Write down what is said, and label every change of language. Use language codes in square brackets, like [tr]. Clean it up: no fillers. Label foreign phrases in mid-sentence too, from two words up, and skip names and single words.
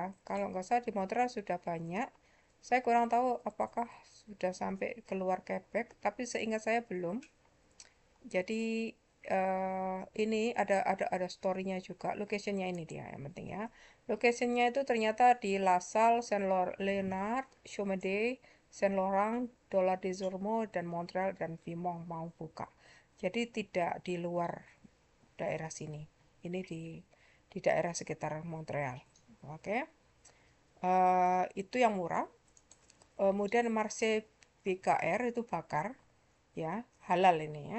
[id] Kalau nggak salah di Montreal sudah banyak. Saya kurang tahu apakah sudah sampai keluar Quebec, tapi seingat saya belum. Jadi ini ada story-nya juga. Location-nya ini dia yang penting ya. Location-nya itu ternyata di La Salle, Saint-Léonard, Chaumédé, Saint-Laurent, Dollard-des-Ormeaux, dan Montreal dan Vimont mau buka. Jadi tidak di luar daerah sini. Ini di daerah sekitar Montreal. Oke. Itu yang murah. Kemudian Marseille BKR itu bakar ya, halal ini ya.